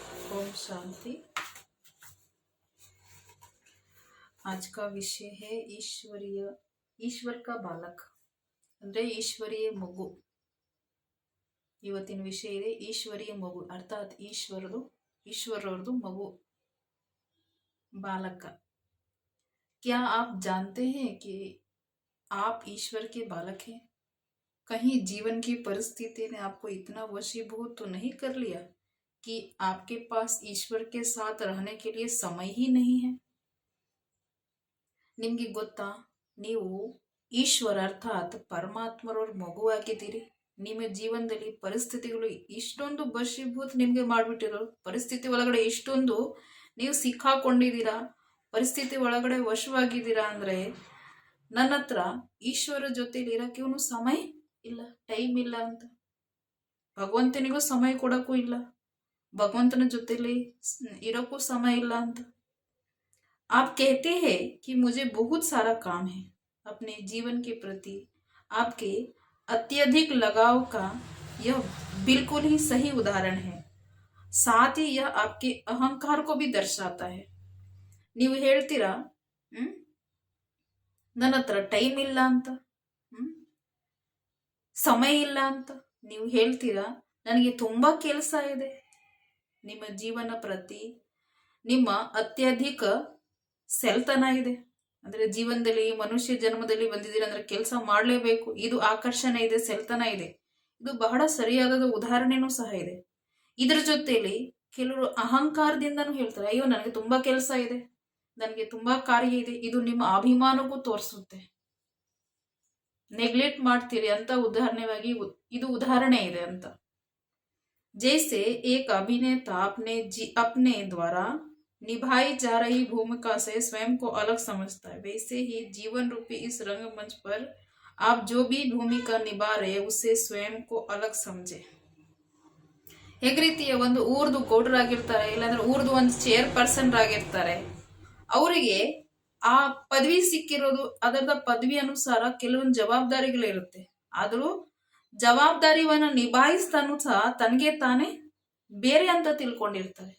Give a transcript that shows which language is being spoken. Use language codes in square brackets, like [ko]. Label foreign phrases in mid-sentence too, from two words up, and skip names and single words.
[hi] ओम शांति। आज का विषय है ईश्वर का बालक [kn] ಅಂದ್ರೆ ಈಶ್ವರೀಯ ಮಗು। ಇವತ್ತಿನ ವಿಷಯ ಇದೆ ಈಶ್ವರೀಯ ಮಗು ಅರ್ಥಾತ್ ಈಶ್ವರರದು ಮಗು बालक। [hi] क्या आप जानते हैं कि आप ईश्वर के बालक हैं? कहीं जीवन की परिस्थिति ने आपको इतना वशीभूत तो नहीं कर लिया कि आपके पास ईश्वर के साथ रहने के लिए समय ही नहीं है? [kn] ನಿಮಗೆ ಗೊತ್ತಾ, ನೀವು ಈಶ್ವರ ಅರ್ಥಾತ್ ಪರಮಾತ್ಮರವ್ರ ಮಗುವಾಗಿದ್ದೀರಿ। ನಿಮ್ಮ ಜೀವನದಲ್ಲಿ ಪರಿಸ್ಥಿತಿಗಳು ಇಷ್ಟೊಂದು ವಶೀಭೂತ ನಿಮಗೆ ಮಾಡಿಬಿಟ್ಟಿರೋ, ಪರಿಸ್ಥಿತಿ ಒಳಗಡೆ ಇಷ್ಟೊಂದು ನೀವು ಸಿಕ್ಕಾಕೊಂಡಿದ್ದೀರಾ, ಪರಿಸ್ಥಿತಿ ಒಳಗಡೆ ವಶವಾಗಿದ್ದೀರಾ ಅಂದರೆ ನನ್ನ ಹತ್ರ ಈಶ್ವರ ಜೊತೆಲಿ ಇರೋಕೆ ಸಮಯ ಇಲ್ಲ, ಟೈಮ್ ಇಲ್ಲ ಅಂತ, ಭಗವಂತನಿಗೂ ಸಮಯ ಕೊಡೋಕ್ಕೂ ಇಲ್ಲ, ಭಗವಂತನ ಜೊತೆಲಿ ಇರೋಕ್ಕೂ ಸಮಯ ಇಲ್ಲ ಅಂತ। [hi] आप कहते हैं कि मुझे बहुत सारा काम है। अपने जीवन के प्रति आपके अत्यधिक लगाव का यह बिल्कुल ही सही उदाहरण है। साथ ही यह आपके अहंकार को भी दर्शाता है। [kn] ನೀವು ಹೇಳ್ತೀರಾ ನನ್ನ ಹತ್ರ ಟೈಮ್ ಇಲ್ಲ ಅಂತ, ಸಮಯ ಇಲ್ಲ ಅಂತ ನೀವು ಹೇಳ್ತೀರಾ, ನನಗೆ ತುಂಬಾ ಕೆಲಸ ಇದೆ। ನಿಮ್ಮ ಜೀವನ ಪ್ರತಿ ನಿಮ್ಮ ಅತ್ಯಧಿಕ ಸೆಲ್ತನ ಇದೆ, ಅಂದ್ರೆ ಜೀವನದಲ್ಲಿ ಮನುಷ್ಯ ಜನ್ಮದಲ್ಲಿ ಬಂದಿದ್ದೀರ ಅಂದ್ರೆ ಕೆಲಸ ಮಾಡಲೇಬೇಕು, ಇದು ಆಕರ್ಷಣೆ ಇದೆ, ಸೆಲ್ತನ ಇದೆ, ಇದು ಬಹಳ ಸರಿಯಾದ ಉದಾಹರಣೆನೂ ಸಹ ಇದೆ। ಇದ್ರ ಜೊತೆಲಿ ಕೆಲವರು ಅಹಂಕಾರದಿಂದನೂ ಹೇಳ್ತಾರೆ, ಅಯ್ಯೋ ನನಗೆ ತುಂಬಾ ಕೆಲಸ ಇದೆ, ನನಗೆ ತುಂಬಾ ಕಾರ್ಯ ಇದೆ, ಇದು ನಿಮ್ಮ ಅಭಿಮಾನಕ್ಕೂ ತೋರಿಸುತ್ತೆ, ನೆಗ್ಲೆಕ್ಟ್ ಮಾಡ್ತೀರಿ ಅಂತ ಉದಾಹರಣೆವಾಗಿ ಇದು ಉದಾಹರಣೆ ಇದೆ ಅಂತ। [hi] जैसे एक अभिनेता अपने द्वारा निभाई जा रही भूमिका से स्वयं को अलग समझता है, वैसे ही जीवन रूपी इस रंगमंच पर आप जो भी भूमिका निभा रहे उससे स्वयं को अलग समझे। [kn] ಹೇಗೆ ರೀತಿಯ ಒಂದು ಊರ್ದು ಗೌಡರಾಗಿರ್ತಾರೆ, ಇಲ್ಲಾಂದ್ರೆ ಊರ್ದು ಒಂದು [en] chair person [kn] ಆಗಿರ್ತಾರೆ, ಅವರಿಗೆ ಆ ಪದವಿ ಸಿಕ್ಕಿರೋದು ಅದರದ ಪದವಿ ಅನುಸಾರ ಕೆಲವೊಂದು ಜವಾಬ್ದಾರಿಗಳಿರುತ್ತೆ, ಆದರೂ ಜವಾಬ್ದಾರಿವನ್ನ ನಿಭಾಯಿಸ್ತಾನು ಸಹ ತನಗೆ ತಾನೇ ಬೇರೆ ಅಂತ ತಿಳ್ಕೊಂಡಿರ್ತಾರೆ।